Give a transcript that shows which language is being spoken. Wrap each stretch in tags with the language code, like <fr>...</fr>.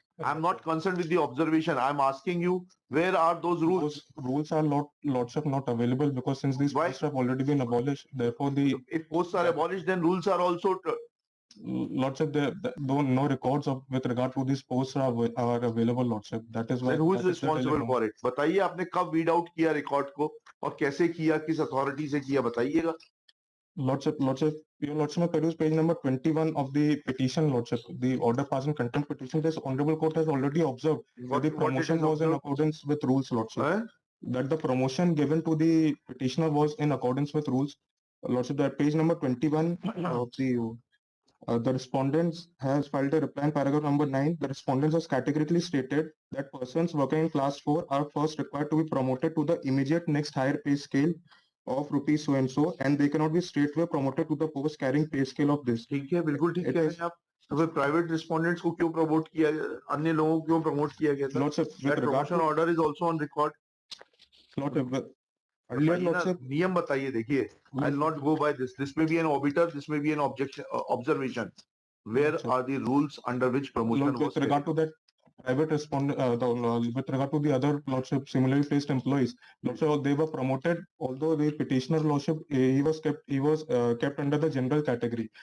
<en>I'm not concerned with the observation. I'm asking you, where are those rules? Those rules are not, Lordship, not available because since these Why? posts have already been abolished, therefore the If posts are abolished, then rules are also. Lordship, no records of with regard to these posts are available, Lordship. That is why. Then who is that is the responsible dilemma. for it?</en> <hi>बताइए आपने कब weed out किया record को और कैसे किया, किस authority से किया, बताइएगा।</hi> <en>Lordship, your Lordship may peruse page number 21 of the petition, Lordship. The order passing contempt petition, this Honorable Court has already observed that the promotion was in accordance with rules, Lordship. That the promotion given to the petitioner was in accordance with rules. Lordship, that page number 21 of the respondents has filed a reply in paragraph number 9. The respondents has categorically stated that persons working in class 4 are first required to be promoted to the immediate next higher pay scale of rupees so and so, and they cannot be straightway promoted to the post carrying pay scale of this.</en> <hi>ठीक है, बिल्कुल ठीक है। आप तो फिर private respondents को क्यों प्रमोट किया, अन्य लोगों को क्यों प्रमोट किया गया था?</hi> <en>Lordship, That promotion order is also on record. Lordship, earlier, Lordship,</en> <hi>नियम बताइए, देखिए,</hi> <en>I'll not go by this. This may be an obiter, this may be an observation. Where are the rules under which promotion was with regard to that private respondent, with regard to the other Lordship similarly placed employees, Lordship, they were promoted, although the petitioner Lordship, he was kept under the general category.</en>